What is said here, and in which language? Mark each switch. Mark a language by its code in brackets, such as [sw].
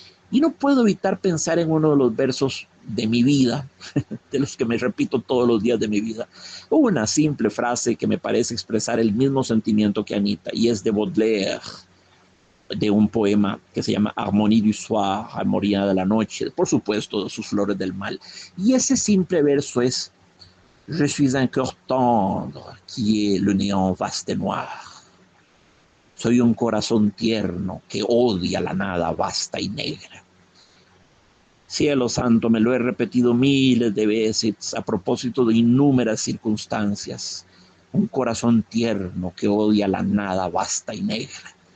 [es] Y no puedo evitar pensar en uno de los versos de mi vida, de los que me repito todos los días de mi vida. Una simple frase que me parece expresar el mismo sentimiento que Anita, y es de Baudelaire, de un poema que se llama Harmonie du soir, Armonía de la noche, por supuesto, de sus Flores del Mal. Y ese simple verso es: [fr] Je suis un cœur tendre qui est le néant vaste et noir. [es] Soy un corazón tierno que odia la nada vasta y negra. Cielo santo, me lo he repetido miles de veces a propósito de innúmeras circunstancias. Un corazón tierno que odia la nada vasta y negra.